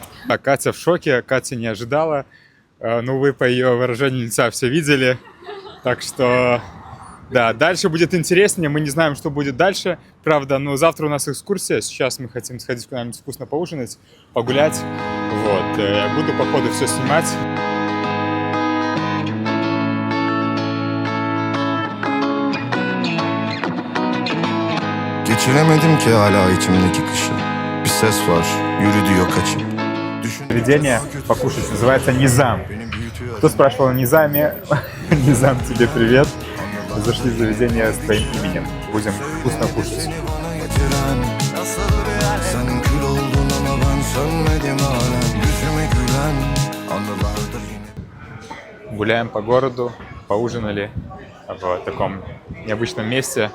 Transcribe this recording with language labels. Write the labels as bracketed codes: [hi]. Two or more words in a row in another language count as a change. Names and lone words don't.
[ru] А Катя в шоке, Катя не ожидала. Ну, вы по ее выражению лица все видели. Так что, да, дальше будет интереснее. Мы не знаем, что будет дальше. Правда, но завтра у нас экскурсия. Сейчас мы хотим сходить куда-нибудь вкусно поужинать, погулять. Вот. Буду по ходу все снимать. [tr] Geçiremedim ki hala içimdeki kışı. Bir ses var, yürüdü yok açım. [ru] Заведение покушать называется Низам. Кто спрашивал о Низаме? Низам, тебе привет. Зашли в заведение с твоим именем. Будем вкусно кушать. Гуляем по городу, поужинали в таком необычном месте.